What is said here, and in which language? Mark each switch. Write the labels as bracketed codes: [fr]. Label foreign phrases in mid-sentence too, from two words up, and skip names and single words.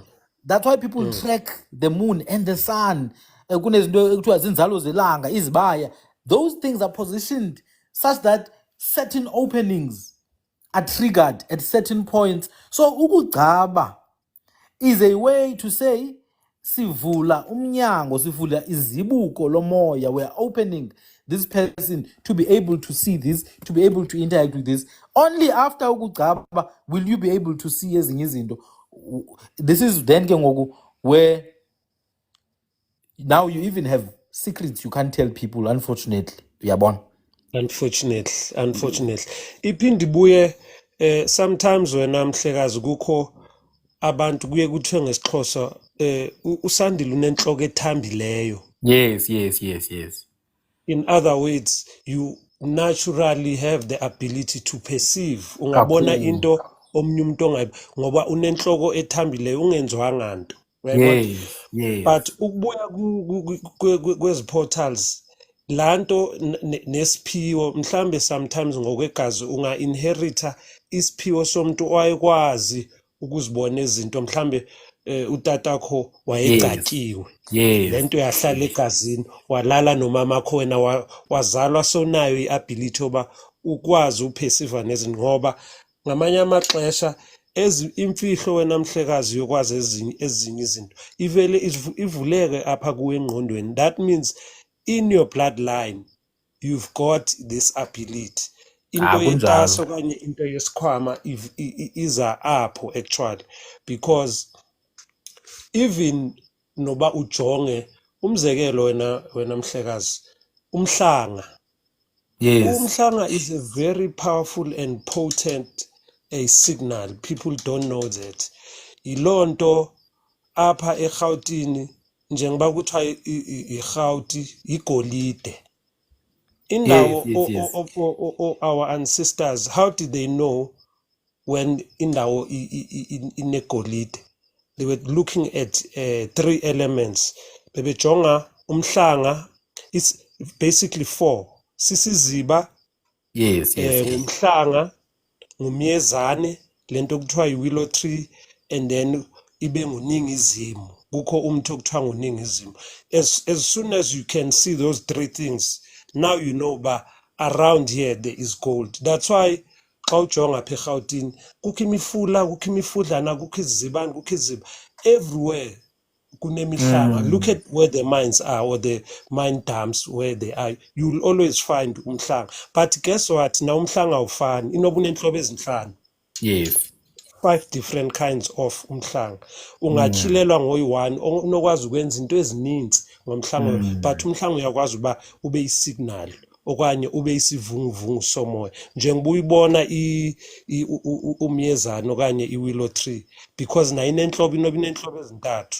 [en] That's why people track the moon and the sun. Those things are positioned such that certain openings are triggered at certain points. So ukugcaba is a way to say [xh] sivula umnyango, sivula izibuko lomoya. [en] We're opening this person to be able to see this, to be able to interact with this. Only after ukugcaba will you be able to see [xh] ezinye izinto. [en] This is then where now you even have secrets you can't tell people, unfortunately. [xh] Uyabona? [en] Unfortunately. [xh] Iphinde ibuye sometimes wena mhlekazi kukho abantu kuye kuthiwe ngesixhosa usandile unenhloko ethambileyo. [en] Yes. In other words, you naturally have the ability to perceive. [xh] Ungabona into omnye umuntu ongayi ngoba unenhloko ethambileyo ungenzwanga nto. [en] Yes. [xh] But ukubuya kwezi portals lanto nesiphiwo mhlambe sometimes ngokwegazi unga-inherita isiphiwo somuntu owayekwazi ukuzibona izinto mhlambe utatakho wayegcatyiwe. Lento yahlala egazini walala nomamakho wena wazalwa sonayo i-ability yoba ukwazi uperceive nezinto ngoba ngamanye amaxesha imfihlo wena mhlekazi yokwazi ezinye izinto ivele ivuleke apha kuwe engqondweni. [en] That means in your bloodline you've got this ability. [xh] Into yentaso okanye into yesikhwama iza apho [en] actually, because [xh] even noba ujonge umzekelo wena mhlekazi umhlanga. [en] Umhlanga is a very powerful and potent a signal. People don't know that. [xh] Ilonto apha eGautini njengoba kuthiwa iGauti igolide. [en] Indawo our ancestors, how did they know when [xh] indawo inegolide? [en] They were looking at 3 elements. [xh] Bebejonga umhlanga, [en] it's basically 4. [xh] Sisiziba, umhlanga, ngumyezane, lento kuthiwa [en] yi-willow tree, and then [xh] ibe nguningizimu. Kukho umuntu okuthiwa nguningizimu. [en] As soon as you can see those 3 things, now you know ba around here there is gold. That's why [xh] xa ujonga apha eGautini kukho imifula, kukho imifudlana, kukho izibani, kukho iziba, everywhere kunemihlanga. [en] Look at where the mines are or the mine dumps where they are, you will always find umhlanga. But guess what, [xh] na umhlanga awufani, inoba unenhlobo ezinhlanu. [en] 5 different kinds of umhlanga. [xh] Ungatyhilelwa ngoyi-1 onokwazi ukwenza into ezininzi ngomhlanga, but umhlanga uyakwazi uba ube isignal okanye ube isivunguvungu somoya njengoba uyibona umyezane okanye [en] i-willow tree, [xh] because nayo inenhlobo inoba inenhlobo ezintathu.